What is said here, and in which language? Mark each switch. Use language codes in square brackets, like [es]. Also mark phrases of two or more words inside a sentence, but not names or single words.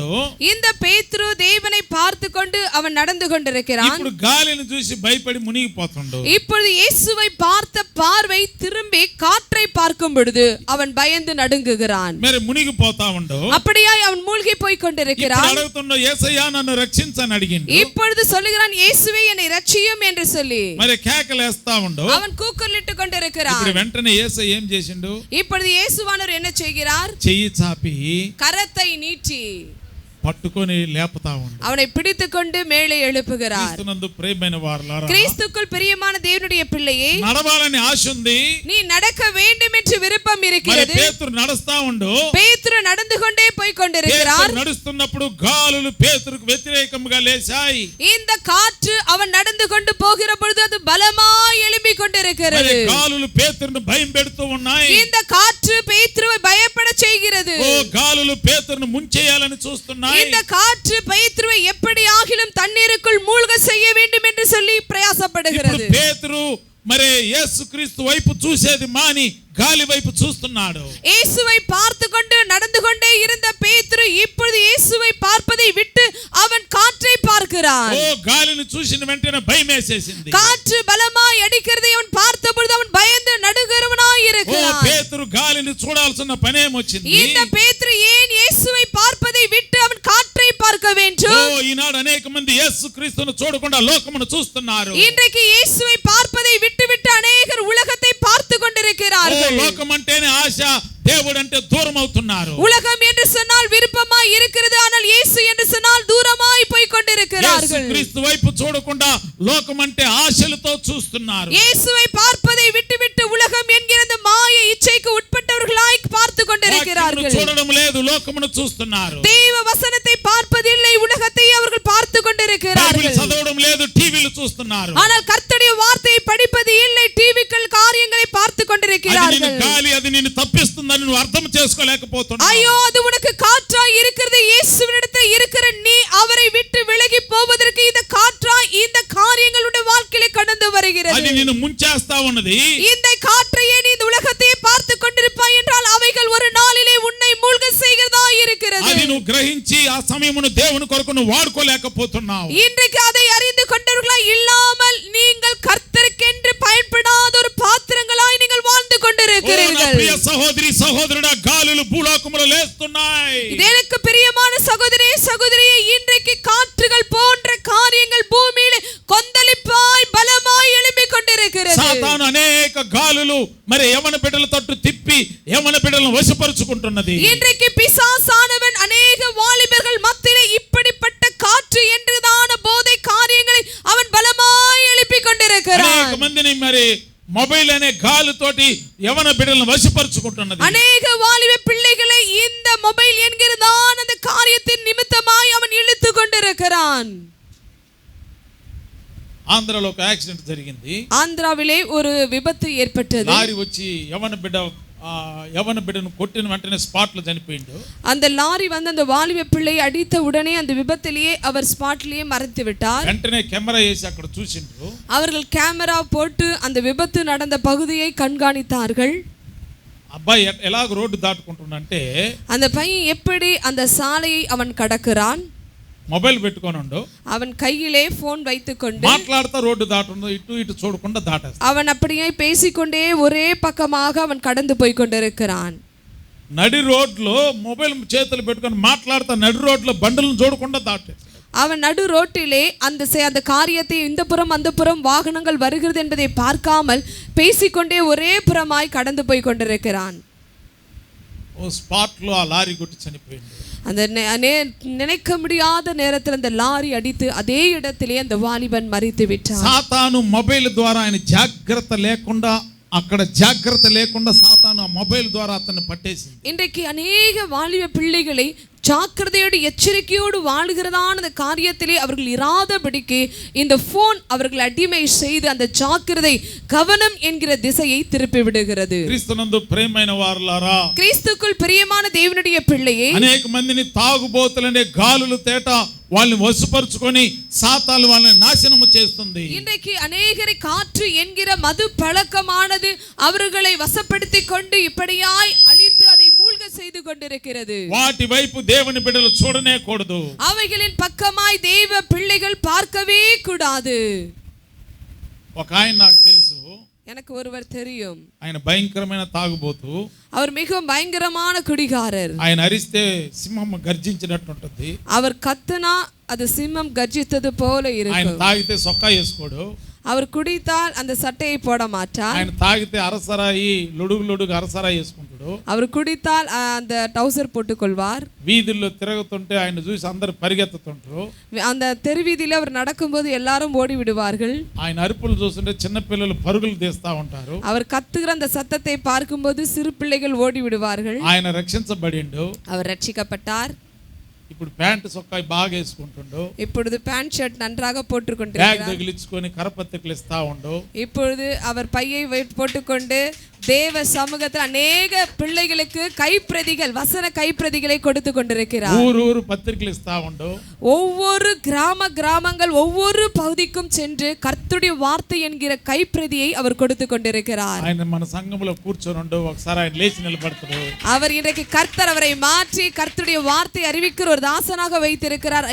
[ta] இந்த பேதுரு தேவனை பார்த்து கொண்டு அவன் நடந்து கொண்டிருக்கிறான். [te] ఇప్పుడు గాలిని చూసి భయపడి మునిగిపోతుండు. [ta] இப்பொழுது இயேசுவை பார்த்த பார்வை திரும்பி காற்றை பார்க்கும் பொழுது அவன் பயந்து நடுங்குகிறான். [te] మరి మునిగిపోతా ఉండు. [ta] அப்படியாய் அவன் மூழ்கி போய் கொண்டிருக்கிறான். [te] ఇప్పుడు అడుగుతుండు, యేసయ్యా నన్ను రక్షించని అడిగిండు. [ta] இப்பொழுது சொல்லுகிறான், இயேசுவே என்னை ரட்சியும் என்று சொல்லி. [te] మరి కేకలేస్తా ఉండు. [ta] அவன் கூக்குரலிட்டு கொண்டிருக்கிறான். [te] ఇప్పుడు వెంటనే యేసయ్య ఏం చేసిండు? [ta] இப்பொழுது இயேசுவானவர் என்ன செய்கிறார்? [te] చెయ్యి చాపి [ta] கரத்தை நீட்டி [te] పట్టుకొని లేపుతా ఉండు. [ta] அவனை பிடித்துக்கொண்டு மேலே எழுப்புகிறார். [te] క్రీస్తునందు ప్రియమైన వారలారా, [ta] கிறிஸ்துக்குள் பிரியமான தேவனுடைய பிள்ளையே, [te] నడవాలని ఆశ ఉంది, [ta] நீ நடக்க வேண்டும் என்று விருப்பம் இருக்கிறது. [te] పేతురు నడుస్తా ఉండు. [ta] பேதுரு நடந்து கொண்டே போய் கொண்டிருக்கிறார். [te] నడుస్తున్నప్పుడు గాలులు పేతురుకు వ్యతిరేకంగా లేచాయి. [ta] இந்த காற்று அவன் நடந்து கொண்டு போகிற பொழுது அது பலமாய் எழும்பிக் கொண்டிருக்கிறது. [te] గాలులు పేతురును భయం పెడుతూ ఉన్నాయి. [ta] இந்த காற்று பேதுருவை பயப்பட செய்கிறது. [te] ఓ గాలులు పేతురును ముంచేయాలని చూస్తున్నాయి. [ta] இந்த காற்று பேதுருவை எப்படி ஆகிலும் தண்ணீருக்குள் மூழ்க செய்ய வேண்டும் என்று சொல்லி பிரயாசப்படுகிறது. [te] పేతురు మరి యేసుక్రీస్తు వైపు చూసేది మాని గాలి వైపు చూస్తున్నాడు. [ta] இயேசுவை பார்த்து கொண்டு நடந்து கொண்டே இருந்த பேதுரு இப்பொழுது இயேசுவை பார்ப்பதை விட்டு அவன் காற்றை பார்க்கிறான். [te] ఓ గాలిని చూసిన వెంటనే భయమేసేసింది. [ta] காற்று பலமாய் அடிக்கிறதை அவன் பார்த்த பொழுது அவன் பயந்து நடுங்குறவனாய் இருக்கிறான். [te] పేతురు గాలిని చూడాల్సిన పనేమొచ్చింది? [ta] இந்த பேதுரு ஏன் இயேசுவை பார்ப்பதை விட்டு அவன் காற்றை பார்க்க வேண்டும்? [te] ఈనాడు అనేక మంది యేసుక్రీస్తును చూడకుండా లోకమును చూస్తున్నారు. [ta] இன்றைக்கு இயேசுவை பார்ப்பதை விட்டு அநேகர் உலகத்தை பார்த்து கொண்டிருக்கிறார்கள். [te] లోకం అంటేనే ఆశ, దేవుడు అంటే దూరం అవుతున్నారు. [ta] உலகம் என்று சொன்னால் விருப்பமாய் இருக்கிறது, ஆனால் இயேசு என்று சொன்னால் தூரமாய் போய் கொண்டிருக்கிறார்கள். [te] యేసుక్రీస్తు వైపు చూడకుండా లోకం అంటే ఆశలతో చూస్తున్నారు. [ta] இயேசுவை பார்ப்பதை விட்டு உலகம் என்கிற அந்த மாய இச்சைக்கு உட்பட்டவர்களாய் பார்த்து கொண்டிருக்கிறார்கள். [te] చూడడం లేదు, లోకమును చూస్తున్నారు. [ta] தேவ வசனத்தை பார்ப்பதில்லை, உலகத்தை அவர்கள் பார்த்து கொண்டிருக்கிறார்கள். [te] చదవడం లేదు, టీవీలు చూస్తున్నారు. [ta] ஆனால் கர்த்தருடைய வார்த்தையை படிப்பது இல்லை, டிவிக்கள் காரியங்களை பார்த்து கொண்டிருக்கிறார்கள். [te] గాలి అది నిన్ను తప్పిస్తుందని నువ్వు అర్థం చేసుకోలేకపోతున్నావు. [ta] ஐயோ, அது உனக்கு காற்றாய் இருக்கிறது. இயேசுவினிடத்தில் இருக்கிற நீ அவரை விட்டு விலகி போவதற்கு இந்த காற்றாய் இந்த காரியங்களுடைய வாழ்க்கையிலே கடந்து வருகிறது. [te] అది నిన్ను ముంచేస్తా ఉన్నది. [ta] இந்த காற்றையே நீ இந்த உலகத்தையே பார்த்து கொண்டிருப்பாய் என்றால் அவைகள் ஒரு நாளிலே உன்னை மூழ்க செய்கிறதா இருக்கிறது. [te] అది నువ్వు గ్రహించి ఆ సమయమును దేవుని కొరకు నువ్వు వాడుకోలేకపోతున్నావు. [ta] இன்றைக்கு அதை அறிந்து கொண்டவர்களாய் இல்லாமல் நீங்கள் கர்த்தருக்கென்று பயன்படாத ஒரு பாத்திரங்களாய் நீங்கள் வாழ்ந்து கொண்டிருக்கிறீர்கள். [te] ప్రియ సహోదరి సహోదరుడా, గాలులు భూలోకములో లేస్తున్నాయి. [ta] எனக்கு பிரியமான சகோதரே சகோதரியே, இன்றைக்கு காற்றுகள் போன்ற காரியங்கள் பூமியிலே கொந்தளிப்பாய் பலமாய் எழும்பிக் கொண்டிருக்கிறது. [te] సాతాను అనేక గాలులు మరి యవన బిడ్డల తట్టు తిప్పి యవన బిడ్డలను వశపరుచుకుంటున్నది. [ta] இன்றைக்கு பிசாசானவன் அநேக வாலிபர்கள் மத்தியிலே இப்படிப்பட்ட காற்று என்றுதான போதை காரியங்களை அவன் பலமாய் எழுப்பிக் கொண்டிருக்கிறான். [te] అనేక మందిని మరి మొబైల్ అనే గాలితోటి యవన బిడ్డలను వశపరుచుకుంటున్నది. [ta] அநேக வாலிப பிள்ளைகளை இந்த மொபைல் என்கிறதான அந்த காரியத்தின் நிமித்தமாய் அவன் இழுத்து கொண்டிருக்கிறான். [te] ఆంధ్రలో ఒక యాక్సిడెంట్ జరిగింది. [ta] ஆந்திராவிலே ஒரு விபத்து ஏற்பட்டது. [te] లారీ వచ్చి యవన బిడ్డను కొట్టిన వెంటనే స్పాట్ లో చనిపోయిండు. [ta] அந்த லாரி வந்து அந்த வாலிப பிள்ளையை அடித்த உடனே அந்த விபத்திலேயே அவர் ஸ்பாட்லயே மறைத்து விட்டார். [te] వెంటనే కెమెరా వేసి అక్కడ చూసిండ్రు. [ta] அவர்கள் கேமரா போட்டு அந்த விபத்து நடந்த பகுதியை கண்காணித்தார்கள். [te] అబ్బాయి ఎలాగ రోడ్డు దాటుకుంటున్నంటే, [ta] அந்த பையன் எப்படி அந்த சாலையை அவன் கடக்கிறான். [te] మొబైల్ పెట్టుకొని ఉండు, [ta] அவன் கையிலே போன் வைத்துக்கொண்டு [te] మాట్లాడుతూ రోడ్డు దాటుండు, ఇటు ఇటు చూడకుండా దాటేస్తాడు. [ta] அவன் அப்படியே பேசிக்கொண்டே ஒரே பக்கமாக அவன் கடந்து போய் கொண்டிருக்கிறான். [te] నడి రోడ్లో మొబైల్ చేతులు పెట్టుకొని మాట్లాడుతూ నడి రోడ్లో బండ్లను చూడకుండా దాటేస్తాడు. [ta] அவன் நடு ரோட்டிலே அந்த காரியத்தை இந்த புறம் அந்த புறம் வாகனங்கள் வருகிறது என்பதை பார்க்காமல் பேசிக்கொண்டே ஒரே புறமாய் கடந்து போய் கொண்டிருக்கிறான். [te] ఓ స్పాట్ లో ఆ లారీ కొట్టి చనిపోయింది. [ta] அந்த நினைக்க முடியாத நேரத்தில் அந்த லாரி அடித்து அதே இடத்திலே அந்த வாலிபன் மரித்து விட்டான். [te] సాతాను మొబైల్ ద్వారా ఆయన జాగ్రత్త లేకుండా అక్కడ జాగ్రత్త లేకుండా సాతాను ఆ మొబైల్ ద్వారా అతన్ని పట్టేసింది. [ta] இன்றைக்கு அநேக வாலிப பிள்ளைகளை ஜாக்கிரதையோடு எச்சரிக்கையோடு வாழ்கிறதான அந்த காரியத்திலே அவர்கள் இராதபடிக்கு இந்த போன் அவர்கள் அடிமை செய்து அந்த ஜாக்கிரதை கவனம் என்கிற திசையை திருப்பி விடுகிறது. [te] క్రీస్తునందు ప్రియమైన వారలారా, [ta] கிறிஸ்துக்குள் பிரியமான தேவனுடைய பிள்ளையே, [te] అనేక మందిని తాగుబోతులనే గాలులు తేట వాళ్ళని వశపరుచుకొని సాతాను వాళ్ళని నాశనము చేస్తుంది. [ta] இன்றைக்கு அநேகரை காற்று என்கிற மது பழக்கமானது அவர்களை வசப்படுத்திக் கொண்டு இப்படியாய் அழித்து அதை மூழ்க செய்து கொண்டிருக்கிறது. [te] వాటి వైపు దేవుని బిడ్డలు చూడనే కూడదు. [ta] அவைகளின் பக்கமாய் தேவ பிள்ளைகள் பார்க்கவே கூடாது. [te] ఒక ఆయన నాకు తెలుసు, [ta] எனக்கு ஒருவர் தெரியும். [te] ఆయన భయంకరమైన తాగుబోతు. [ta] அவர் மிகவும் பயங்கரமான குடிகாரர். [te] ఆయన అరిస్తే సింహం గర్జించినట్టు ఉంటుంది. [ta] அவர் கத்துனா அது சிம்மம் கர்ஜித்தது போல [te] ఆయన [ta] இருக்கும். [te] తాగితే సొక్కా వేసుకోడు. [ta] அவர் குடித்தால் அந்த சட்டையை போட மாட்டார். [te] ఆయన తాగితే అరసరాయి లొడుగు అరసరాయి వేసుకుంటాడు. [ta] அவர் குடித்தால் அந்த டவுசர் போட்டுக்கொள்வார். [te] వీధుల్లో తిరుగుతుంటే ఆయన చూసి అందరు పరిగెత్తుతుంటారు. [ta] அந்த தெருவீதியில அவர் நடக்கும்போது எல்லாரும் ஓடி விடுவார்கள். [te] ఆయన అరుపులు చూస్తుంటే చిన్న పిల్లలు పరుగులు తీస్తా ఉంటారు. [ta] அவர் கத்துகிற அந்த சத்தத்தை பார்க்கும்போது சிறு பிள்ளைகள் ஓடி விடுவார்கள். [te] ఆయన రక్షించబడిండు. [ta] அவர் ரட்சிக்கப்பட்டார். [te] ఇప్పుడు ప్యాంట్ సొక్కా బాగా వేసుకుంటుండు. [ta] இப்பொழுது [en] pant shirt [ta] நன்றாக [te] బ్యాగ్ [ta] போட்டுக்கொண்டிருக்கிறார். [te] తగిలించుకొని కరపత్రికలు ఇస్తా ఉండు. [ta] இப்பொழுது அவர் பையை போட்டுக்கொண்டு தேவ சமூகத்தில் அநேக பிள்ளைகளுக்கு கைப்பிரதிகள் வசன கைப்பிரதிகளை கொடுத்து கொண்டிருக்கிறார். ஊரு பத்திரிகைகள் [te] ఇస్తా ఉండు. [ta] ஒவ்வொரு கிராமங்கள் ஒவ்வொரு பகுதிக்கும் சென்று கர்த்தருடைய வார்த்தை என்கிற கைப்பிரதியை அவர் கொடுத்து கொண்டிருக்கிறார். [te] ఆయన మన సంఘంలో కూర్చొని ఉండు. ఒకసారి ఆయన లేచి నిలబడతాడు. [ta] அவர் இன்றைக்கு கர்த்தர் அவரை மாற்றி கர்த்தருடைய வார்த்தை அறிவிக்கிற ஒரு தாசனாக வைத்திருக்கிறார்.